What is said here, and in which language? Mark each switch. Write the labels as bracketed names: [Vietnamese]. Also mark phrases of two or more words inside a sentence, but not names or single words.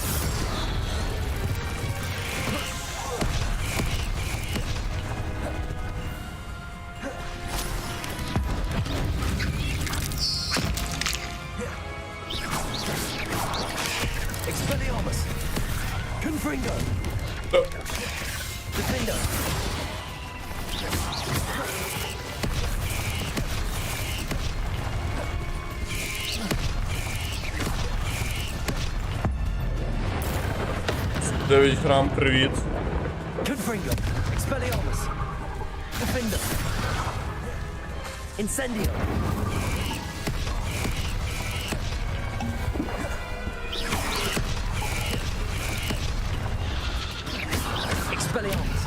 [Latin] Expelliarmus. Confringo. Defender. [Ukrainian] Дев'ять грам, привіт. [Latin] Confringo. Expelliarmus. Defender. Incendio. Expelliarmus.